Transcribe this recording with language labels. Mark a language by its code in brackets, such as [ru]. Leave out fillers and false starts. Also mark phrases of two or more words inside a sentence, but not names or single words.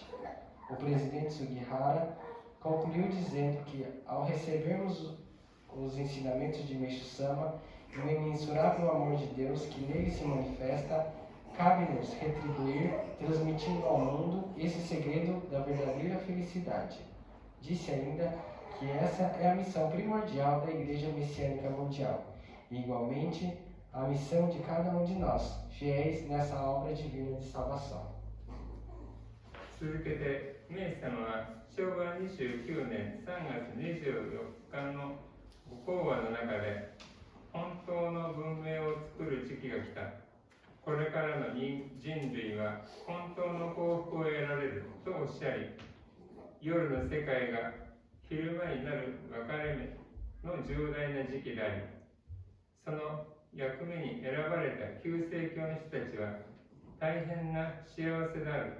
[pt] O presidente Sugihara concluiu dizendo que, ao recebermos os ensinamentos de Meishu Sama e o imensurável amor de Deus que nele se manifesta, cabe-nos retribuir, transmitindo ao mundo esse segredo da verdadeira felicidade. Disse ainda que essa é a missão primordial da Igreja Messiânica Mundial e, igualmente, a missão de cada um de nós, fiéis nessa obra divina de salvação. [ja] 続けて、明様は昭和29年3月24日のご講話の中で、本当の文明を作る時期が来た。これからの人類は本当の幸福を得られるとおっしゃり、夜の世界が昼間になる分かれ目の重大な時期であり、その役目に選ばれた旧世教の人たちは大変な幸せである。